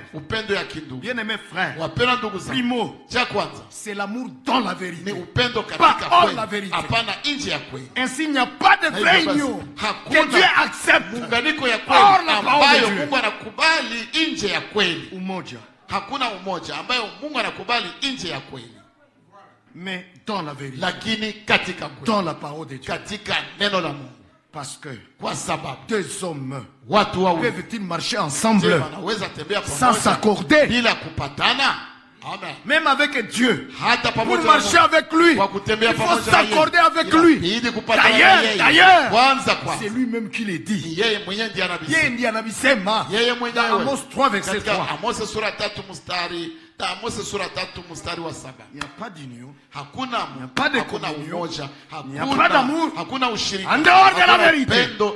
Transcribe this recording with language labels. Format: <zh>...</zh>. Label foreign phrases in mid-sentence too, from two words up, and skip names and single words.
<fr>Bien-aimés frères, primo, c'est l'amour dans la vérité, pas hors la vérité. Ainsi il n'y a pas de vraie union que Dieu accepte hors la parole de Dieu.</fr> <sw>Umoja. Hakuna umoja ambayo Mungu anakubali nje ya kweli.</sw> <fr>Mais dans la vérité,</fr> <sw>lakini katika kweli,</sw> <fr>dans la parole de Dieu,</fr> <sw>katika neno la Mungu.</sw> <fr>Parce que</fr> <sw>kwa sababu</sw> <fr>deux hommes peuvent-ils marcher ensemble sans s'accorder,</fr> <sw>bila kupatana? Amen.</sw> <fr>Même avec Dieu, pour marcher avec lui, il faut s'accorder avec lui. D'ailleurs, c'est lui-même qui le dit. Dans Amos 3 verset 3. Il n'y a pas d'union, il n'y a pas de communion, il n'y a pas d'amour en dehors de la vérité.</fr>